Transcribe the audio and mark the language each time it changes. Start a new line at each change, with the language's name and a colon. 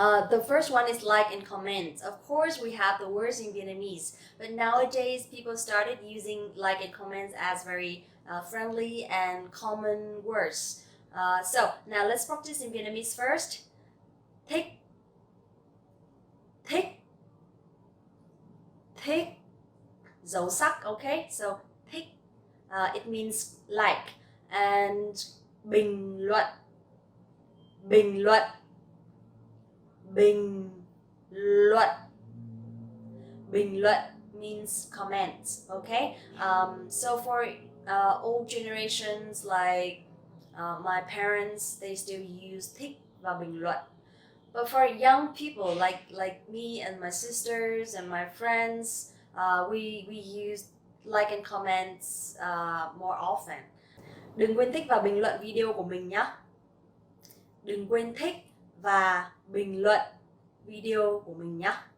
English: The first one is like and comment. Of course, we have the words in Vietnamese, but nowadays people started using like and comments as very friendly and common words. So now let's practice in Vietnamese first.
Vietnamese: Thích, thích, thích, dấu sắc.
English: Okay, so thích, it means like, and bình luận, bình luận, bình luận, bình luận means comment. Okay, so for old generations like my parents, they still use thích và bình luận. But for young people like me and my sisters and my friends, we use like and comments more often.
Vietnamese: Đừng quên thích và bình luận video của mình nhé. Đừng quên thích và bình luận video của mình nhé.